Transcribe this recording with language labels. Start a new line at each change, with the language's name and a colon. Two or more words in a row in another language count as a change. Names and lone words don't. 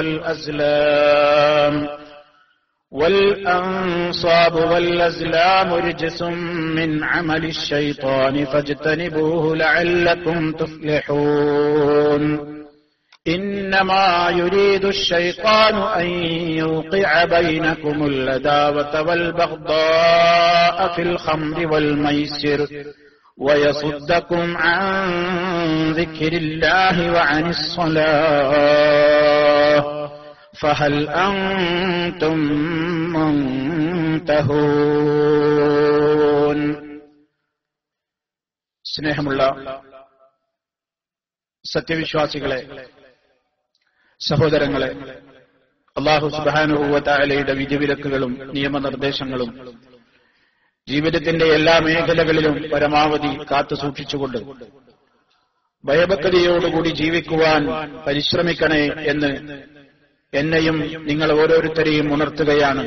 Arabic: والأزلام رجس من عمل الشيطان فاجتنبوه لعلكم تفلحون إنما يريد الشيطان أن يوقع بينكم العداوة والبغضاء في الخمر والميسر ويصدكم عن ذكر الله وعن الصلاة فهل أنتم منتهون
Malayalam: സ്നേഹമുള്ള സത്യവിശ്വാസികളെ, സഹോദരങ്ങളെ, അല്ലാഹു
Arabic: سبحانه وتعالى
Malayalam: വിധിവിലക്കുകളും നിയമനിർദ്ദേശങ്ങളും ജീവിതത്തിന്റെ എല്ലാ മേഖലകളിലും പരമാവധി കാത്തുസൂക്ഷിച്ചുകൊണ്ട് ഭയഭക്തിയോടുകൂടി ജീവിക്കുവാൻ പരിശ്രമിക്കണേ എന്ന് എന്നെയും നിങ്ങൾ ഓരോരുത്തരെയും ഉണർത്തുകയാണ്.